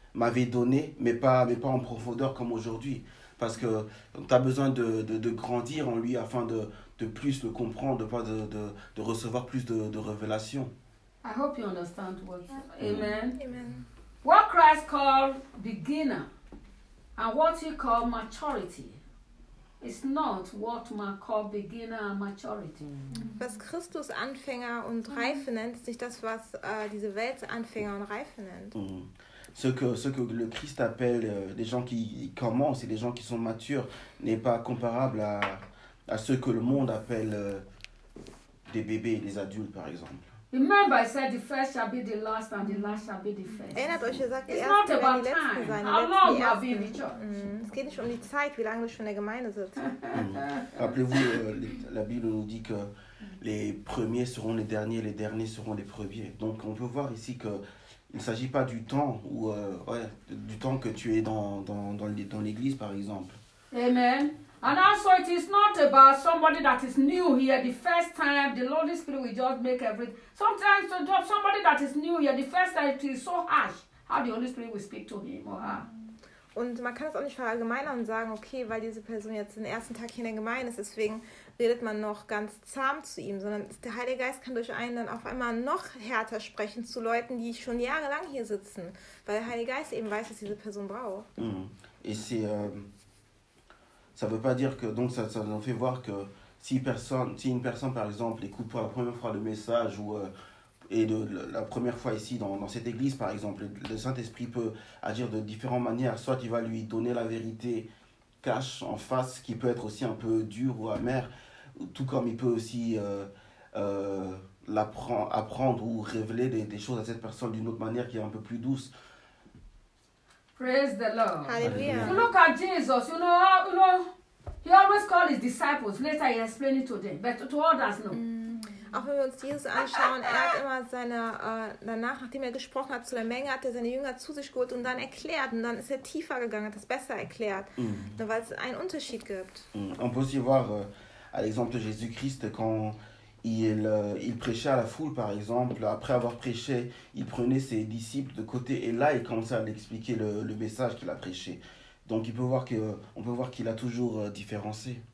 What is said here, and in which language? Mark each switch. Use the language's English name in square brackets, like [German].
[French] m'avait donné, mais pas en profondeur comme aujourd'hui. Parce que tu as besoin de grandir en lui afin de plus le comprendre, de pas de, de recevoir plus de révélations. [English] I hope you understand what. Amen. Amen. What Christ called beginner and what he called maturity is not what man called beginner and maturity. [German] Was Christus Anfänger und Reife nennt, ist nicht das, was diese Welt Anfänger und Reife nennt. Mm. [French] Ce que le Christ appelle les gens qui commencent et les gens qui sont matures n'est pas comparable à ce que le monde appelle des bébés, des adultes, par exemple. [English] Remember, I said the first shall be the last and the last shall be the first. It's not about time. How long you have been in the church? [German] Es geht nicht um die Zeit, wie lange du in der Gemeinde sitzt. [French] Rappelez-vous, la Bible nous dit que les premiers seront les derniers seront les premiers. Donc, on peut voir ici que il ne s'agit pas du temps ou du temps que tu es dans l'église par exemple. [English] Amen. And also, it is not about somebody that is new here the first time. The Holy Spirit will just make everything. Sometimes to drop somebody that is new here the first time, it is so harsh how the Holy Spirit will speak to him or her. [German] Und man kann es auch nicht verallgemeinern und sagen, okay, weil diese Person jetzt den ersten Tag hier in der Gemeinde ist, deswegen redet man noch ganz zahm zu ihm, sondern der Heilige Geist kann durch einen dann auf einmal noch härter sprechen zu Leuten, die schon jahrelang hier sitzen, weil der Heilige Geist eben weiß, was diese Person braucht. Mm. [French] Et c'est, ça veut pas dire que, donc ça nous fait voir que si une personne, par exemple, écoute pour la première fois le message ou la première fois ici dans cette église, par exemple, le Saint-Esprit peut agir de différentes manières. Soit il va lui donner la vérité cash en face, qui peut être aussi un peu dur ou amer, tout comme il peut aussi apprendre ou révéler des choses à cette personne d'une autre manière qui est un peu plus douce. [English] Praise the Lord. Hallelujah. You look at Jesus, you know, he always called his disciples. Later he explained it to them, but to others, no. [German] Auch wenn wir uns Jesus anschauen, er hat immer seine, danach, nachdem er gesprochen hat zu der Menge, hat er seine Jünger zu sich geholt und dann erklärt. Und dann ist er tiefer gegangen, hat das besser erklärt, weil es einen Unterschied gibt. Mm. [French] On peut aussi voir, à l'exemple de Jésus-Christ, quand il prêchait à la foule, par exemple, après avoir prêché, il prenait ses disciples de côté et là, il commençait à expliquer le message qu'il a prêché. Donc, on peut voir qu'il a toujours différencié.